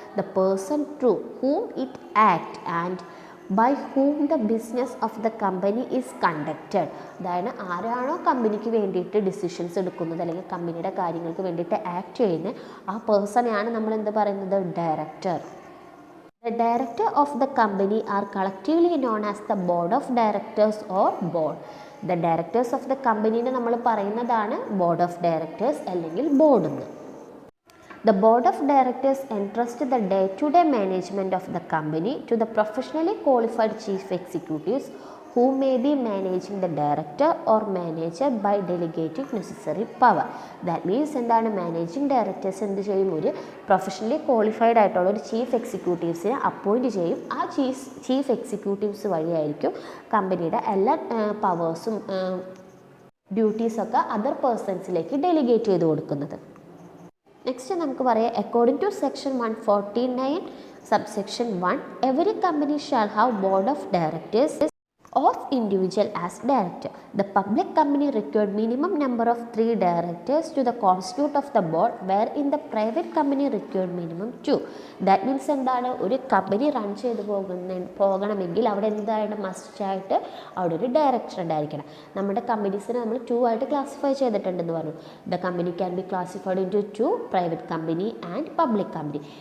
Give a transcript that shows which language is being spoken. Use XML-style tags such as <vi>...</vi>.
<en>The person through whom it act and by whom the business of the company is conducted.</en> <ml>അതായത് ആരാണോ കമ്പനിക്ക് വേണ്ടിയിട്ട് decisions എടുക്കുന്നത് അല്ലെങ്കിൽ കമ്പനിയുടെ കാര്യങ്ങൾക്ക് വേണ്ടിയിട്ട് ആക്ട് ചെയ്യുന്നത് ആ പേഴ്സണെയാണ് നമ്മൾ എന്ത് പറയുന്നത്? Director.</ml> <en>The director of the company are collectively known as the board of directors or board. The directors of the company</en> <ml>നമ്മൾ പറയുന്നതാണ് ബോർഡ് ഓഫ് ഡയറക്ടേഴ്സ് അല്ലെങ്കിൽ ബോർഡ് എന്ന്.</ml> <en>The board of directors entrust the day-to-day management of the company to the professionally qualified chief executives who may be managing the director or manager by delegating necessary power. That means എന്താണ്?</en> <ml>Managing directors എന്ത് ചെയ്യും? ഒരു professionally qualified ആയിട്ടുള്ള ഒരു chief എക്സിക്യൂട്ടീവ്സിനെ appoint ചെയ്യും. ആ chief executives വഴിയായിരിക്കും കമ്പനിയുടെ എല്ലാ പവേഴ്സും ഡ്യൂട്ടീസൊക്കെ അതർ പേഴ്സൺസിലേക്ക് ഡെലിഗേറ്റ് ചെയ്ത് കൊടുക്കുന്നത്.</ml> <en>next</en> <ml>നമുക്ക് പറയാം</ml> <en>According to section 149 subsection 1 every company shall have board of directors of individual as director. The public company required minimum number of 3 directors to the constitute of the board, where in the private company required minimum 2. That means എന്താണ്?</en> <ml>ഒരു company run ചെയ്ത് പോകണമെങ്കിൽ അവിടെ എന്താണ്? മസ്റ്റായിട്ട് അവിടെ ഒരു director ഉണ്ടായിരിക്കണം. നമ്മുടെ കമ്പനീസിനെ നമ്മൾ 2 ആയിട്ട് ക്ലാസിഫൈ ചെയ്തിട്ടുണ്ടെന്ന് പറഞ്ഞു.</ml> <en>The company can be classified into 2 private company and public company.</en>